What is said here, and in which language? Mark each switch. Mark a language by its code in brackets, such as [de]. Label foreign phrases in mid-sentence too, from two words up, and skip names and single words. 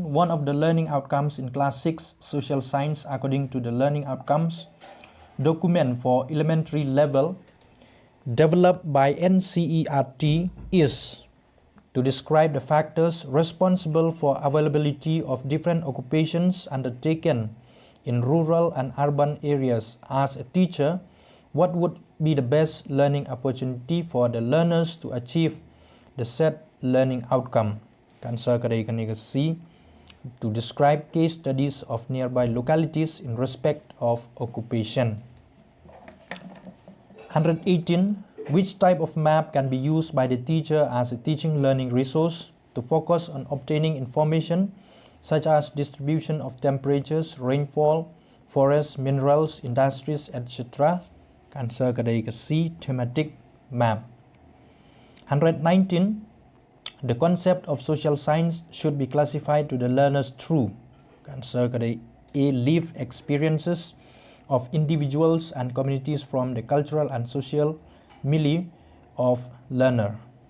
[en] One of the learning outcomes in class 6 social science according to the learning outcomes document for elementary level developed by NCERT is to describe the factors responsible for availability of different occupations undertaken in rural and urban areas. As a teacher, what would be the best learning opportunity for the learners to achieve the set learning outcome? Answer [kha] ka đây ka [en] C, to describe case studies of nearby localities in respect of occupation. 118. Which type of map can be used by the teacher as a teaching learning resource to focus on obtaining information such as distribution of temperatures, rainfall, forests, minerals, industries, etc.? Answer [kha] ka đây ka [en] C, thematic map. 119. The concept of social science should be classified to the learners through. Answer [kha] ka đây [en] A, lived experiences of individuals and communities from the cultural and social milieu of learner.